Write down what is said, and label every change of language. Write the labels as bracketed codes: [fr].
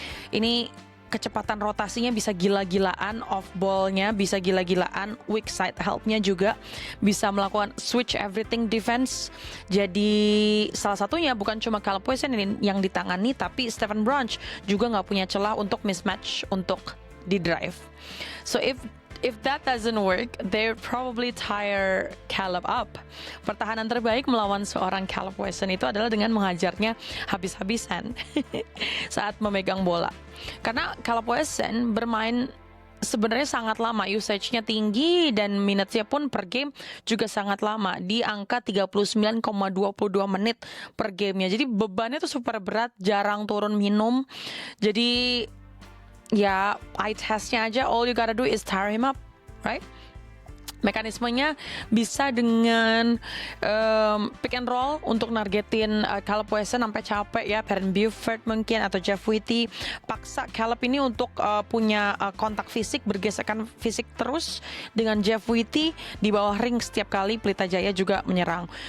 [id] Ini kecepatan rotasinya bisa gila-gilaan, off ball-nya bisa gila-gilaan, weak side help-nya juga bisa melakukan switch everything defense. Jadi salah satunya bukan cuma Caleb Wesson yang ditangani, tapi Stephen Branch juga nggak punya celah untuk mismatch untuk di drive. [en] So if that doesn't work, they probably tire Caleb up. [id] Pertahanan terbaik melawan seorang Caleb Wesson itu adalah dengan menghajarnya habis-habisan saat memegang bola. Karena Caleb Wesson bermain sebenarnya sangat lama, usage-nya tinggi dan minutes-nya pun per game juga sangat lama, di angka 39,22 menit per gamenya. Jadi bebannya tuh super berat, jarang turun minum. Jadi ya eye testnya aja, [en] all you gotta do is tire him up, right? [id] Mekanismenya bisa dengan pick and roll untuk nargetin Caleb Wesson sampai capek ya, Perrin Buford mungkin atau Jeff Witty, paksa Caleb ini untuk punya kontak fisik, bergesekan fisik terus dengan Jeff Witty di bawah ring setiap kali Pelita Jaya juga menyerang.